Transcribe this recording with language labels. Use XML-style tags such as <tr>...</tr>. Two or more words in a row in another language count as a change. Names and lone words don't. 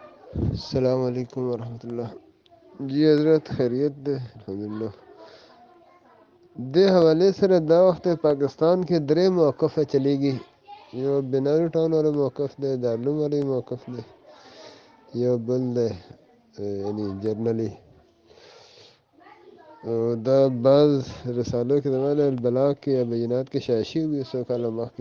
<ar>السلام علیکم ورحمۃ اللہ.</ar> <ps>جی حضرت خیریت دے الحمدللہ. دے حوالے سره دا وخت پاکستان کې درې موقفه چلیږي. یو بناوي ټاون والا موقف دی، دارالعلوم والا موقف دی، یو بل دی یعنی جرنلی. دا بعض رسالو کې د معنی البلاغ کې یا بینات کې شایع شوي وي څو کاله مخکې.</ps>